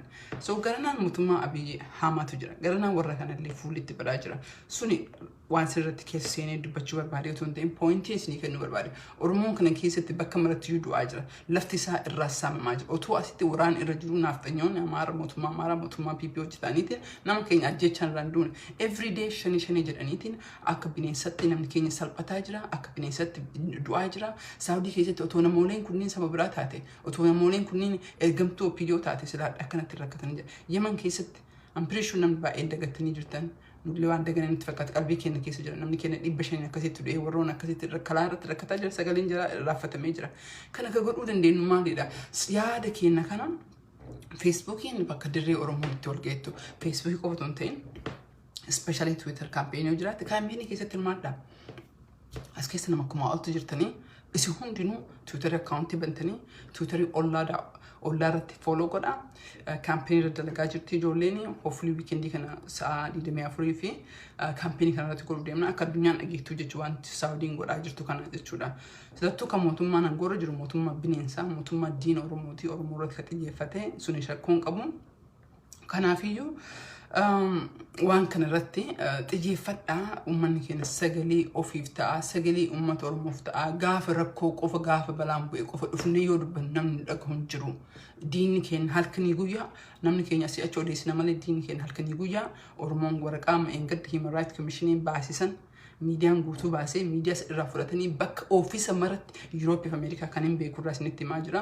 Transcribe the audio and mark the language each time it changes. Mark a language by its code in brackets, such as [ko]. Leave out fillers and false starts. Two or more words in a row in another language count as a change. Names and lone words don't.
[om] So garanaan mootummaa Abiy Ahmedtu jira. Garanaan warra kanallee fuulitti badaa jira. Suni waan sirriitti keessa seenee dubbachuu barbaade otoo hin ta'in pointii isinii kennuu barbaade. Oromoon kana keessatti bakka maratti du'aa jira. Lafti isaa irraa saamamaa jira. Otoo asitti waraan irra jiru nafxanyoonni Amaara mootummaa PP hojjetaniitiin nama keenya ajjechaan irraan duune. [en] Every day [om] shanii jedhaniitiin akka bineensatti namni keenya salphataa jira. Akka bineensatti du'aa jira. Saawudii keessatti otoo namooleen kunniin sababa biraa taate otoo namooleen kunniin ergamtuu OPDO taate silaadha akkanatti rakkatanii jira. Yemen keessatti ampireeshuun namni baay'een dagatanii jirtan. Lewaan dagananii itti fakkaata qalbii keenya keessa jira namni keenya 500 akkasitti du'ee warroon akkasitti kalaa irratti rakkataa jira sagaleen jira raaffatamee jira kana ka godhuu dandeenyu maalidha yaada keenya kana Facebookiin bakka dirree Oromoo itti wal geettu Facebook qofa otoo hin ta'in [en] especially Twitter campaign [om] jiraatti campaign keessatti hirmaadha as keessa nama akkuma oltu jirtanii isin hundinuu Twitter account bantanii Twitter irratti follow godha campaign irra dalagaa jirti ijoolleen [en] hopefully weekend [om] kana sa'a 24 fi campaign kana irratti godhuu deemna akka addunyaan dhageettu jechuu wanti Saudiin godhaa jirtu kana jechuudha sidattuu kan mootummaan angora jiru mootummaa bineensaa mootummaa diina Oromooti Oromoo irratti xiyyeeffate suni shakkoon qabu kanaafiyyuu waan kana irratti xiyyeeffadhaa uummanni keenya sagalee ofiif ta'a sagalee uummata Oromoof ta'a gaafa rakkoo qofa gaafa balaan bu'e qofa dhufnee yoo dubbannu namni dhagahu jiru diinni keenya halkanii guyyaa namni keenya si achi odeessina malee diinni keenya halkanii guyyaa Oromoon waraqaa engadda Human Rights Commission baasisan miidiyaan guutuu baasee miidiyaa irraa fudhatanii bakka ofiisa maratti Yurooppii fi Ameerikaa kan hin beeku irraa isinitti himaa jira.